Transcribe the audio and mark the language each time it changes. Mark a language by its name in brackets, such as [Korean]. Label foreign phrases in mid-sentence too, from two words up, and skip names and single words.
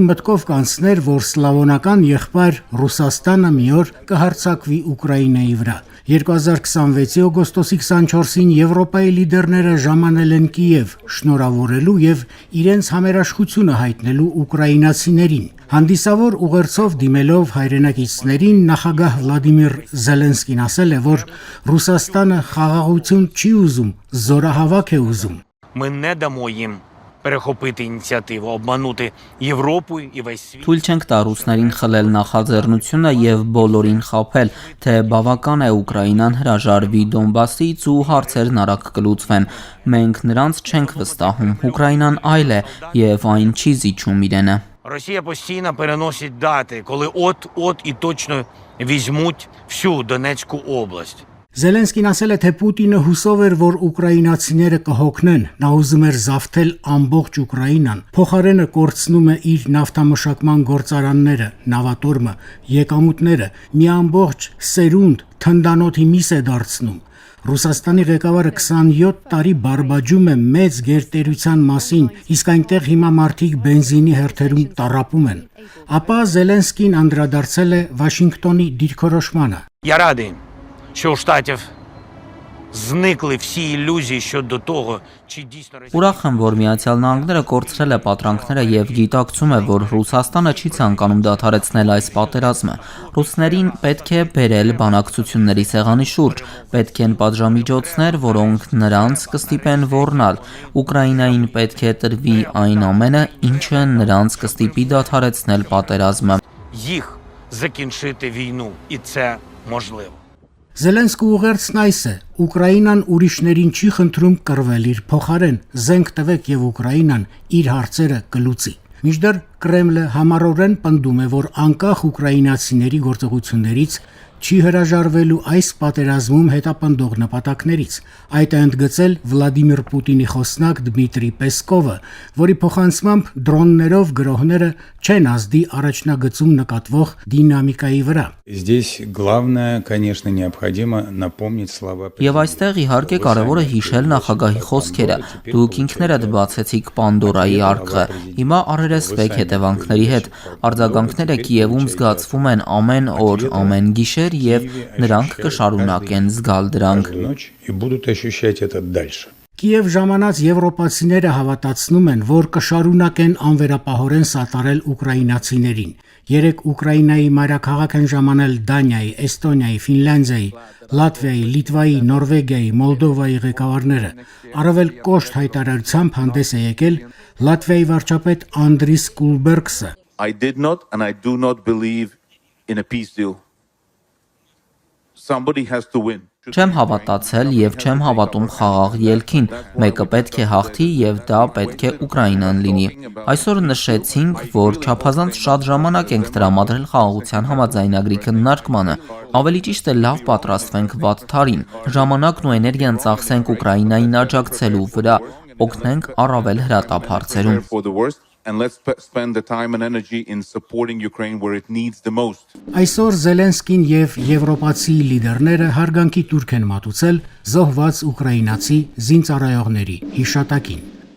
[Armenian] մտքով կանցներ, որ սլավոնական եղբայր Ռուսաստանը մի օր կհարձակվի Ուկրաինայի վրա։ 2026-ի օգոստոսի 24-ին Եվրոպայի լիդերները ժամանել են Կիև շնորհավորելու եւ իրենց համերաշխությունը հայտնելու ուկրաինացիներին։ Հանդիսավոր ուղերձով դիմելով հայրենակիցներին նախագահ Վլադիմիր Զելենսկին ասել է, որ Ռուսաստանը խաղաղություն չի ուզում, զորահավաք է ուզում։ [Ukrainian] Ми не дамо їм перехопити ініціативу, обманути Європу і весь світ. [Armenian] Թույլ չենք տա ռուսներին խլել նախաձեռնությունը եւ բոլորին խաբել, թե բավական է Ուկրաինան հրաժարվի Դոնբասից ու հարցերն արագ կլուծվեն։ Մենք նրանց չենք վստահում։ Ուկրաինան այլ է եւ այն չի զիջում իրենը։ [Ukrainian] Росія постійно переносить дати, коли от і точно візьмуть всю Донецьку область. [Armenian] Զելենսկին ասել է, թե Պուտինը հուսով էր, որ ուկրաինացիները կհոգնեն, նա ուզում էր զավթել ամբողջ Ուկրաինան, փոխարենը կորցնում է իր նավթամշակման գործարանները, նավատորմը, եկամուտները, մի ամբողջ սերունդ թնդանոթի միս է դարձնում։ Ռուսաստանի ղեկավարը 27 տարի բարբաջում է մեծ գերտերության մասին, իսկ այնտեղ հիմա մարդիկ բենզինի հերթերում տառապում են։ Ապա Զելենսկին անդրադարձել է Վաշինգտոնի դիրքորոշմանը։ [Ukrainian] Я радий, що у Штатів зникли всі ілюзії щодо того, чи дійсно Росія... [Armenian] Ուրախ եմ, որ Միացյալ Նահանգները կորցրել է պատրանքները եւ գիտակցում է, որ Ռուսաստանը չի ցանկանում դադարեցնել այս պատերազմը։ Ռուսներին պետք է բերել բանակցությունների սեղանի շուրջ, պետք են պատժամիջոցներ, որոնք նրանց կստիպեն ոռնալ։ Ուկրաինային պետք է տրվի այն ամենը, ինչը նրանց կստիպի դադարեցնել պատերազմը։ [Ukrainian] їх закінчити війну, і це можливо. [Armenian] Զելենսկու ուղերձն այս է. Ուկրաինան ուրիշներին չի խնդրում կռվել իր փոխարեն, զենք տվեք եւ Ուկրաինան իր հարցերը կլուծի։ Մինչդեռ Կրեմլը համառորեն պնդում է, որ անկախ ուկրաինացիների գործողություններից չի հրաժարվելու այս պատերազմում հետապնդող նպատակներից։ Այդ է ընդգծել Վլադիմիր Պուտինի խոսնակ Դմիտրի Պեսկովը, որի փոխանցմամբ դրոններով գրոհները չեն ազդի առաջնագծում նկատվող դինամիկայի վրա։ [Russian] Здесь главное, конечно, необходимо напомнить слова. [Armenian] Եվ այստեղ իհարկե կարևոր է հիշել նախագահի խոսքերը։ Դուք ինքներդ բացեցիք Պանդորայի արկղը։ Հիմա առերեսվեք հետևանքների հետ։ Արձագանքները Կիևում զգացվում են ամեն օր, ամեն գիշեր եւ նրանք կշարունակեն զգալ դրանք։ [Russian] И будут ощущать это дальше. [Armenian] Կիև ժամանած եվրոպացիները հավատացնում են, որ կշարունակեն անվերապահորեն սատարել ուկրաինացիներին։ Երեք Ուկրաինայի մայրաքաղաք են ժամանել Դանիայի, Էստոնիայի, Ֆինլանդիայի, Լատվիայի, Լիտվայի, Նորվեգիայի, Մոլդովայի ղեկավարները։ Առավել կոշտ հայտարարությամբ հանդես է եկել Լատվիայի վարչապետ Անդրիս Կուլբերգսը։ [English] I did not and I do not believe in a peace deal. Somebody has to win. [Armenian] Չեմ հավատացել եւ չեմ հավատում խաղաղ ելքին։ Մեկը պետք է հաղթի եւ դա պետք է Ուկրաինան լինի։ Այսօր նշեցինք, որ չափազանց շատ ժամանակ ենք տրամադրել խաղաղության համաձայնագրի քննարկմանը։ Ավելի ճիշտ է լավ պատրաստվենք վատթարին։ Ժամանակն ու էներգիան ծախսենք Ուկրաինային աջակցելու վրա, օգնենք առավել հրատապ հարցերում։ [English] And let's spend the time and energy in supporting Ukraine where it needs the most. [Armenian] Այսօր Զելենսկին եւ եվրոպացի լիդերները հարգանքի տուրք են մատուցել զոհված ուկրաինացի զինծառայողների հիշատակին։